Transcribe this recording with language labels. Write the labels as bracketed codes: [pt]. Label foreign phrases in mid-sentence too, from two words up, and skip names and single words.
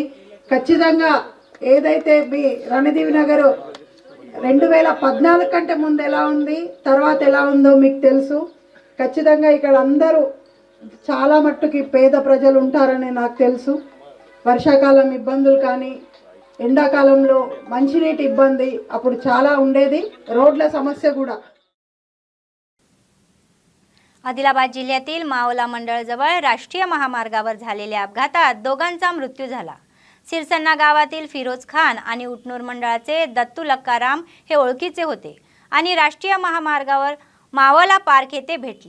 [te] ఖచ్చితంగా ఏదైతే మీ రణదీవి నగర్ 2014 కంటే ముందు ఎలా ఉంది, తర్వాత ఎలా ఉందో మీకు తెలుసు. ఖచ్చితంగా ఇక్కడ అందరూ చాలా మట్టుకి పేద ప్రజలు ఉంటారని నాకు తెలుసు. వర్షాకాలం ఇబ్బందులు కానీ, ఎండాకాలంలో మంచినీటి ఇబ్బంది అప్పుడు చాలా ఉండేది. రోడ్ల సమస్య కూడా [mr] आदिलाबाद जिल्ह्यातील मावला मंडळजवळ राष्ट्रीय महामार्गावर झालेल्या अपघातात दोघांचा मृत्यू झाला. सिरसन्ना गावातील फिरोज खान आणि उटनूर मंडळाचे दत्तू लक्काराम हे ओळखीचे होते आणि राष्ट्रीय महामार्गावर मावला पार्क येथे भेटले.